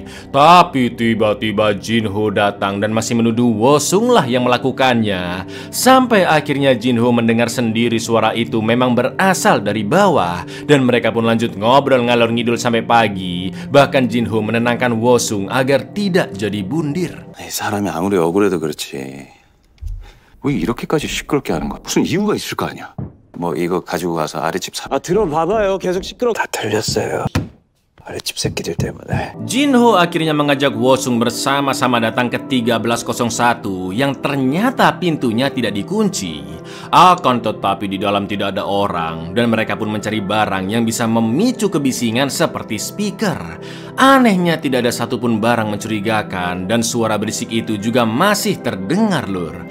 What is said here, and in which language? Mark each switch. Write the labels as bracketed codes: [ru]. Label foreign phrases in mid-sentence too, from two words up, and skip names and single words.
[id] Tapi tiba-tiba Jinho datang dan masih menuduh Wosung lah yang melakukannya. Sampai akhirnya Jinho mendengar sendiri suara itu memang berasal dari bawah. Dan mereka pun lanjut ngobrol ngalor ngidul sampai pagi. Bahkan Jinho menenangkan Wosung agar tidak jadi bundir. [ko] 사람이 아무리 억울해도 그렇지. 왜 이렇게까지 시끄럽게 하는 거야? 무슨 이유가 있을 거 아니야. 뭐 이거 가지고 가서 아랫집 들어봐봐요. 계속 시끄러. 다 틀렸어요. 아랫집 새끼들 때문에. [id] Jinho akhirnya mengajak Wosung bersama-sama datang ke 1301 yang ternyata pintunya tidak dikunci. Akan tetapi di dalam tidak ada orang dan mereka pun mencari barang yang bisa memicu kebisingan seperti speaker. Anehnya tidak ada satupun barang mencurigakan dan suara berisik itu juga masih terdengar, lur.